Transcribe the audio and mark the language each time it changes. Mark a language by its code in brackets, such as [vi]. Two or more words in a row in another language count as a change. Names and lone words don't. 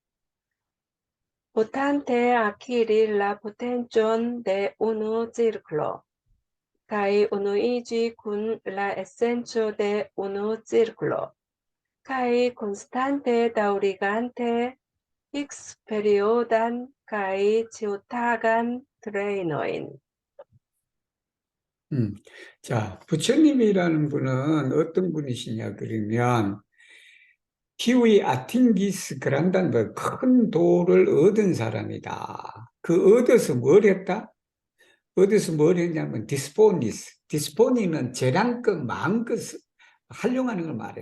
[eo] Potante akiri la potencon de unu cirklo, kai unuiĝi kun la esenco de unu cirklo, kai konstante daŭrigante X periodan kai ĉiutagan trejnojn. [ko] 자, 부처님이라는 분은 어떤 분이시냐 그러면 [eo] kiuj atingis grandan [ko] 큰 도를 얻은 사람이다. 그 얻어서 뭘 했다? 어디서 뭘 했냐면 디스포니는 재량껏 마음껏 활용하는 걸 말해.